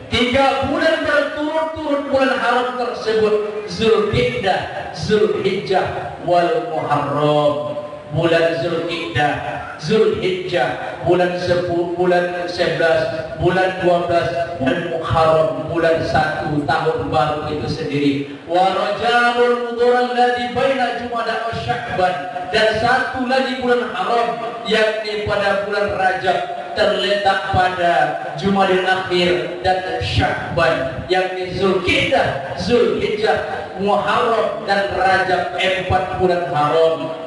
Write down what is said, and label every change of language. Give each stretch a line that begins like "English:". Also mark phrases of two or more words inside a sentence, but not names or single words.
Indonesian: 3 bulan berturut-turut bulan haram tersebut, Zulqa'dah, Zulhijjah, wal Muharram. Bulan Zulqa'dah, Zulhijjah, bulan 10, bulan 11, bulan 12, dan Muharram, bulan 1 tahun baru itu sendiri.
Arabic: ورجب مضر الذي بين جمادى وشعبان,
Indonesian: dan 1 lagi bulan haram yakni pada bulan Rajab terletak pada Jumadil Akhir dan Sya'ban, yakni Zulqa'dah, Zulhijjah, Muharram dan Rajab. 4 bulan haram.